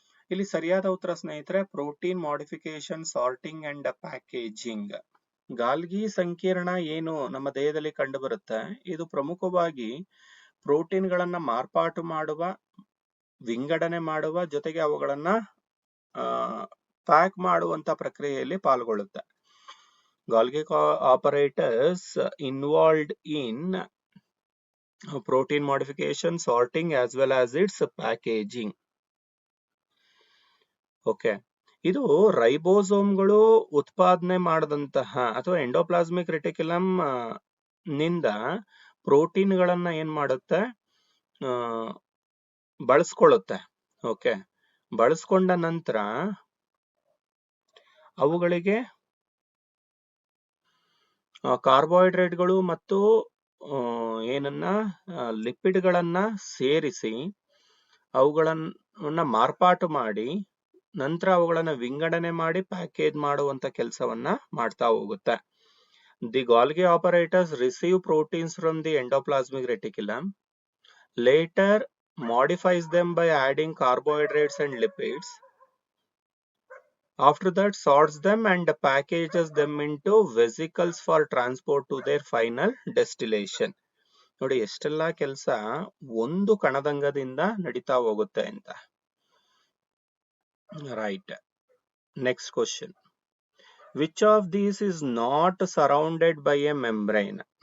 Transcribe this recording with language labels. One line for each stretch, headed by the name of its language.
Kannada: ಇಲ್ಲಿ ಸರಿಯಾದ ಉತ್ತರ ಸ್ನೇಹಿತರೆ
English: Protein modification, sorting and packaging.
Kannada: Golgi ಸಂಕೀರ್ಣ ಏನು ನಮ್ಮ ದೇಹದಲ್ಲಿ ಕಂಡು ಬರುತ್ತೆ, ಇದು ಪ್ರಮುಖವಾಗಿ ಪ್ರೋಟೀನ್ಗಳನ್ನ ಮಾರ್ಪಾಟು ಮಾಡುವ, ವಿಂಗಡಣೆ ಮಾಡುವ, ಜೊತೆಗೆ ಅವುಗಳನ್ನ ಪ್ಯಾಕ್ ಮಾಡುವಂತ ಪ್ರಕ್ರಿಯೆಯಲ್ಲಿ ಪಾಲ್ಗೊಳ್ಳುತ್ತೆ.
English: Golgi operators involved in protein modification, sorting as well as its packaging.
Kannada: Okay, ಇದು ರೈಬೋಸೋಮ್ಗಳು ಉತ್ಪಾದನೆ ಮಾಡದಂತಹ ಅಥವಾ ಎಂಡೋಪ್ಲಾಸ್ಮಿಕ್ ರೆಟಿಕ್ಯುಲಮ್ ನಿಂದ ಪ್ರೋಟೀನ್ಗಳನ್ನ ಏನ್ ಮಾಡುತ್ತೆ, ಬಳಸ್ಕೊಳ್ಳುತ್ತೆ. ಓಕೆ, ಬಳಸ್ಕೊಂಡ ನಂತರ ಅವುಗಳಿಗೆ ಕಾರ್ಬೋಹೈಡ್ರೇಟ್ಗಳು ಮತ್ತು ಏನನ್ನ ಲಿಪಿಡ್ಗಳನ್ನ ಸೇರಿಸಿ ಅವುಗಳನ್ನ ಮಾರ್ಪಾಟು ಮಾಡಿ ನಂತರ ಅವುಗಳನ್ನ ವಿಂಗಡಣೆ ಮಾಡಿ ಪ್ಯಾಕೇಜ್ ಮಾಡುವಂತ ಕೆಲಸವನ್ನ ಮಾಡ್ತಾ ಹೋಗುತ್ತೆ.
English: The Golgi operators receive proteins from the endoplasmic reticulum, later modifies them by adding carbohydrates and lipids. After that sorts them and packages them into vesicles for transport to their final destination.
Kannada: ನೋಡಿ ಎಷ್ಟೆಲ್ಲಾ ಕೆಲಸ ಒಂದು ಕಣದಂಗದಿಂದ ನಡೀತಾ ಹೋಗುತ್ತೆ ಅಂತ.
English: Right. Next question, which of these is not surrounded by a membrane.